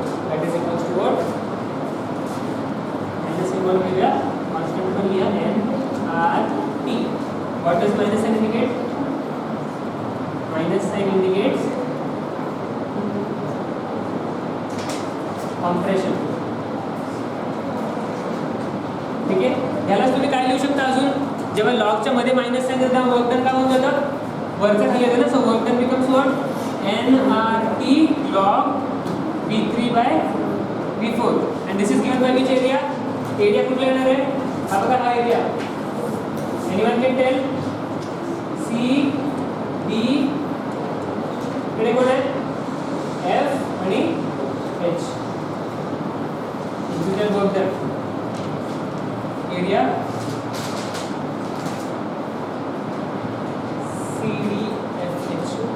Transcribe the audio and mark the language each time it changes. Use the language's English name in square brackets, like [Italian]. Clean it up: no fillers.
[English] That is equals to what? Minus symbol में लिया, constant पर लिया n r t. What does minus sign indicate? Minus sign indicates compression. [Marathi] ठीक आहे. यालाच तुम्ही काय लिहू लिहू शकता अजून, जेव्हा लॉगच्या मध्ये मायनस साइन तेव्हा वर्क डन काय होऊन जातं, वरचं खाली येतं ना. [English] So work done becomes what, nRT log V3/V4 and this is given by which area? [Marathi] Area कुठला येणार आहे, हा बघा हा area. [English] Anyone can tell? [Marathi] C D इकडे कोण आहे, F आणि H. [English] Individual work done area CDFH.